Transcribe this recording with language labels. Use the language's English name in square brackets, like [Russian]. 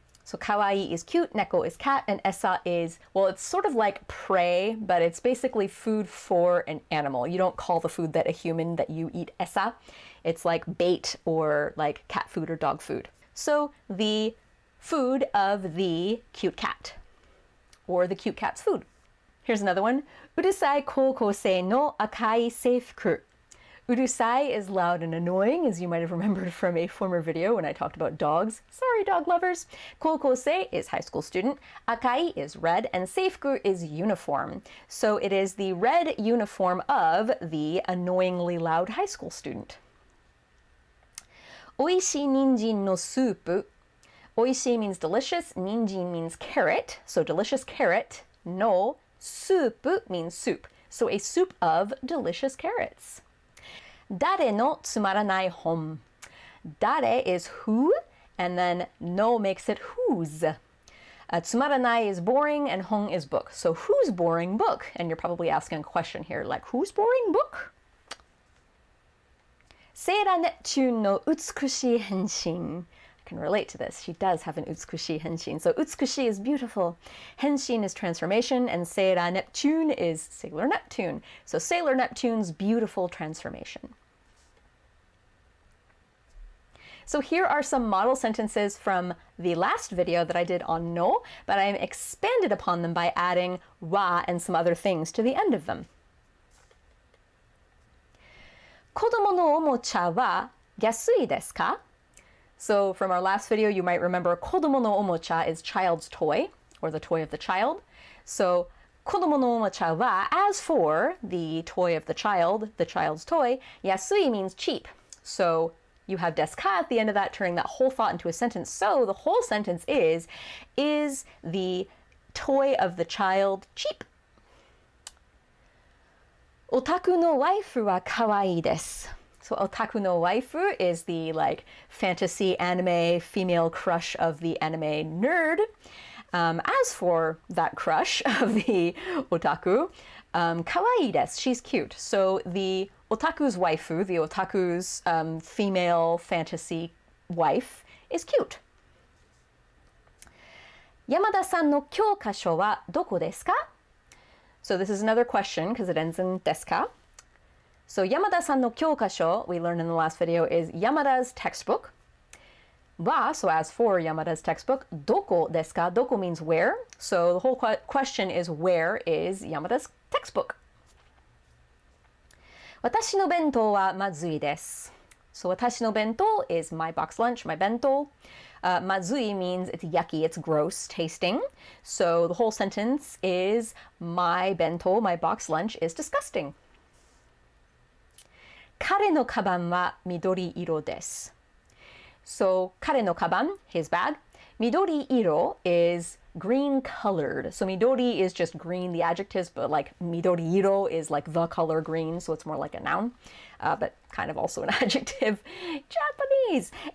[English] So かわいい is cute, neko is cat, and esa is, well, it's sort of like prey, but it's basically food for an animal. You don't call the food that a human that you eat esa. It's like bait or like cat food or dog food. So the food of the cute cat, or the cute cat's food. Here's another one. [Japanese] うるさい高校生の赤い制服. [English] Urusai is loud and annoying, as you might have remembered from a former video when I talked about dogs. Sorry, dog lovers. Kokosei is high school student. Akai is red, and seifuku is uniform. So it is the red uniform of the annoyingly loud high school student. [Japanese] おいしい人参のスープ. [English] Oishi means delicious, ninjin means carrot, so delicious carrot. No, soup means soup, so a soup of delicious carrots. [Japanese] Dare no tsumaranai hon. [English] Dare is who, and then no makes it whose. Tsumaranai is boring, and hon is book. So whose boring book? And you're probably asking a question here, like whose boring book? [Japanese] Seira Neptune no utsukushi henshin. [English] Can relate to this. She does have an utsukushi henshin. So utsukushi is beautiful. Henshin is transformation, and Seira Neptune is Sailor Neptune. So Sailor Neptune's beautiful transformation. So here are some model sentences from the last video that I did on no, but I expanded upon them by adding wa and some other things to the end of them. [Japanese] 子供のおもちゃは安いですか? [English] So from our last video, you might remember [Japanese] 子供のおもちゃ [English] is child's toy, or the toy of the child. So [Japanese] 子供のおもちゃは, [English] as for the toy of the child's toy, 安い means cheap. So you have desu ka at the end of that, turning that whole thought into a sentence. So the whole sentence is the toy of the child cheap? [Japanese] オタクのワイフは可愛いです. [English] So otaku no waifu is the like fantasy anime female crush of the anime nerd. As for that crush of the otaku, [Japanese] kawaii desu, [English] she's cute. So the otaku's waifu, the otaku's female fantasy wife, is cute. [Japanese] Yamada-san no kyokasho wa doko desu ka? [English] So this is another question because it ends in desu ka. So Yamada-san no kyokasho, we learned in the last video, is Yamada's textbook. Wa, so as for Yamada's textbook, doko desu ka? Doko means where. So the whole question is, where is Yamada's textbook? [Japanese] Watashi no bento wa mazui desu. [English] So watashi no bento is my box lunch, my bento. Mazui means it's yucky, it's gross tasting. So the whole sentence is, my bento, my box lunch, is disgusting. [Japanese] 彼のカバンは緑色です. [English] So [Japanese] 彼のカバン, [English] his bag. 緑色 is green colored. So midori is just green, the adjectives, but like midoriiro is like the color green, so it's more like a noun, but kind of also an adjective. Japanese!